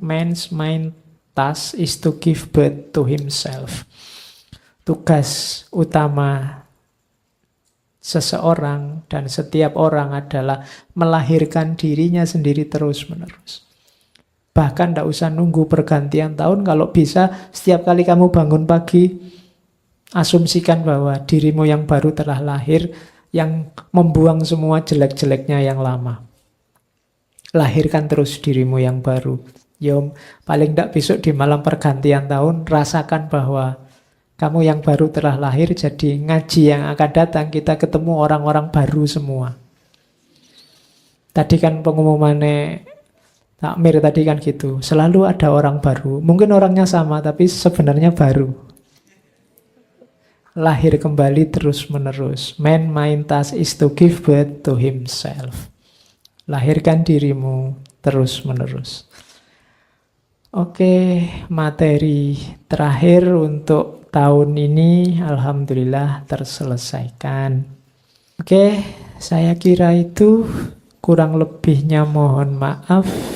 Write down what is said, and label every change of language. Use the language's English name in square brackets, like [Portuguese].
[English] Man's main task is to give birth to himself. [Indonesian] Tugas utama seseorang dan setiap orang adalah melahirkan dirinya sendiri terus-menerus. Bahkan tidak usah nunggu pergantian tahun, kalau bisa setiap kali kamu bangun pagi, asumsikan bahwa dirimu yang baru telah lahir, yang membuang semua jelek-jeleknya yang lama. Lahirkan terus dirimu yang baru. Yom, paling tidak besok di malam pergantian tahun, rasakan bahwa kamu yang baru telah lahir, jadi ngaji yang akan datang kita ketemu orang-orang baru semua. Tadi kan pengumumannya takmir tadi kan gitu, selalu ada orang baru. Mungkin orangnya sama tapi sebenarnya baru. Lahir kembali terus menerus. [English] Man main task is to give birth to himself. [Indonesian] Lahirkan dirimu terus-menerus. Oke, materi terakhir untuk tahun ini alhamdulillah terselesaikan. Oke, saya kira itu, kurang lebihnya mohon maaf.